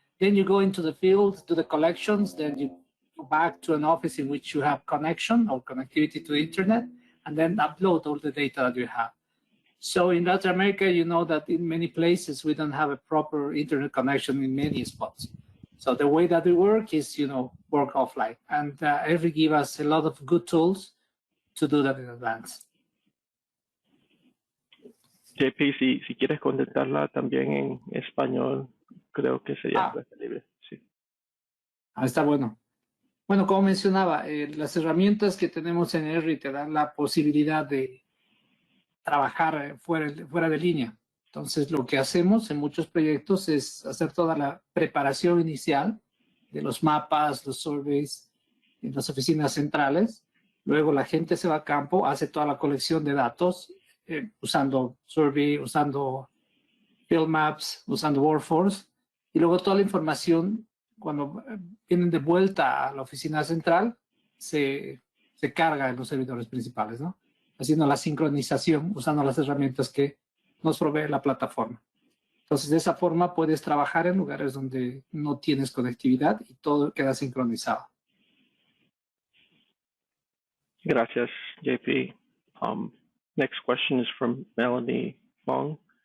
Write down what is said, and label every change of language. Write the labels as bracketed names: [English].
[English] Then you go into the field, do the collections, then you go back to an office in which you have connection or connectivity to the internet, and then upload all the data that you have. So in Latin America, you know that in many places, we don't have a proper internet connection in many spots. So the way that we work is, you know, work offline. And Esri give us a lot of good tools to do that in advance. [Spanish] JP, si quieres contestarla también en español, creo que sería preferible. Sí. Está bueno. Bueno, como mencionaba, las herramientas que tenemos en Esri te dan la posibilidad de trabajar fuera de línea. Entonces, lo que hacemos en muchos proyectos es hacer toda la preparación inicial de los mapas, los surveys, en las oficinas centrales. Luego la gente se va a campo, hace toda la colección de datos, usando survey, usando field maps, usando workforce. Y luego toda la información, cuando vienen de vuelta a la oficina central, se carga en los servidores principales, ¿no? Haciendo la sincronización, usando las herramientas que nos provee la plataforma. Entonces, de esa forma puedes trabajar en lugares donde no tienes conectividad y todo queda sincronizado. Gracias, JP. [English] Next question is from Melanie Fong.